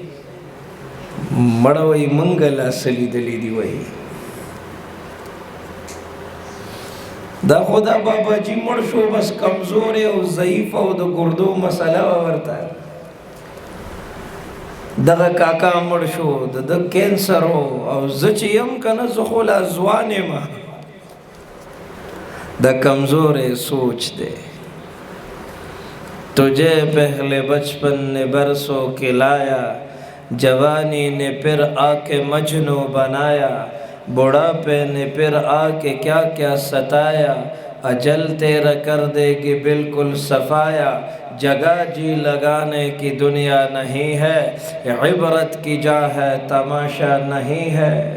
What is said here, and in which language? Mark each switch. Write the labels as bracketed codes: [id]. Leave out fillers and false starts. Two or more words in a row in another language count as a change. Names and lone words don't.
[ps] مړه وایي مونږ لا څه لیدلي دي وایي دا خو دا باباجي مړ شو بس کمزورې او ضعیف او د ګردو مسله وه ورته دغه کاکا مړ شو د کینسر و او زه چې یم که نه زه خو لا ځوان یم د کمزورې سوچ دی [ur] تجھے پہلے بچپن نے برسوں کے لایا جوانی نے پھر آ کے مجنو بنایا بڑھاپے نے پھر آ کے کیا کیا ستایا اجل تیرا کر دے گی بالکل صفایا جگہ جی لگانے کی دنیا نہیں ہے عبرت کی جا ہے تماشا نہیں ہے